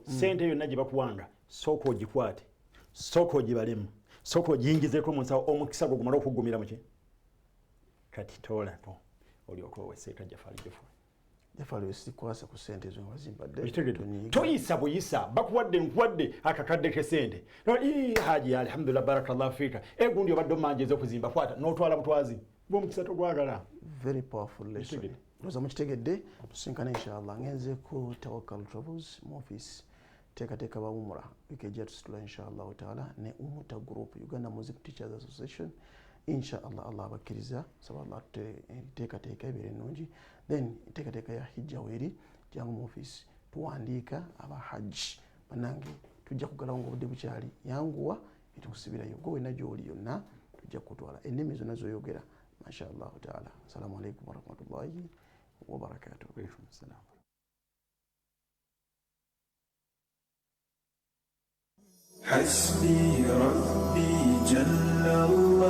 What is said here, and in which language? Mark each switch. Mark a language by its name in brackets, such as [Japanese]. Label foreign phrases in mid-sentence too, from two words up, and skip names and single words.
[Ganda] ssente yonna gye bakuwanga sooka ogikwate sooka ogibalemu sooka ogiyingizeeko mu nsawo omukisa gwo gumala okugumira muki kati toolako olyoka owe seeka Jafari Jafari wesikwasa ku ssente zo wazimbadde toyisa buyisa bakuwadde nkuwadde akakadde k'essente haji alhamdulillah [Arabic] بارك الله فيك [Ganda] egundi obadde omanjeeza okuzimba kwata n'otwala butwazi bw'omukisa togwagala. [English] Very powerful lesson [Ganda] ndoza mukitegedde tusinkana inshallah ngenze ku Tawakkal Travels mu office teekateeka bawumula wiiki ejja tusitula [Arabic] إن شاء الله تعالى [Ganda] ne Umuta Group Uganda Music Teachers Association inshallah Allah abakkiriza saba Allah teekateeka ebeere ennungi then teekateeka ya hijja weeri jangu mu office tuwandiika abahajji bannange tujja kugalawo ng'obudde bukyali yanguwa etukusibirayo gwe wenna gy'oli yonna tujja kutwala ennimi zonna z'oyogera [Arabic] ما شاء الله تعالى. السلام عليكم ورحمة الله وبركاته. حسبي ربي جل